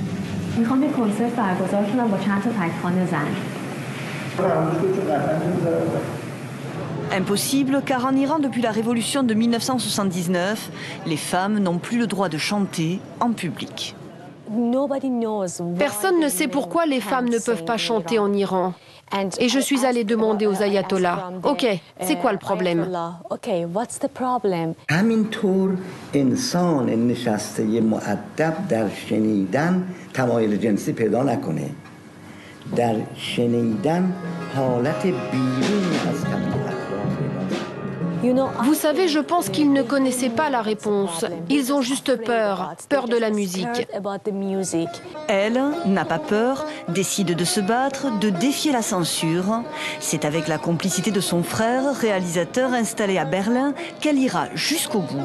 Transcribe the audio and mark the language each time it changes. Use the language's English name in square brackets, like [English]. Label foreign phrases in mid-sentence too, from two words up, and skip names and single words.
[French] Impossible car en Iran, depuis la révolution de 1979, les femmes n'ont plus le droit de chanter en public. Personne ne sait pourquoi les femmes ne peuvent pas chanter en Iran. Et je suis allée demander aux ayatollahs, OK, c'est quoi le problème? [Persian] همینطور انسان نشسته مؤدب در شنیدن تمایل جنسی پیدا نکنه در شنیدن حالت بیرون از طبیعت. [French] Vous savez, je pense qu'ils ne connaissaient pas la réponse. Ils ont juste peur de la musique. Elle n'a pas peur, décide de se battre, de défier la censure. C'est avec la complicité de son frère, réalisateur installé à Berlin, qu'elle ira jusqu'au bout.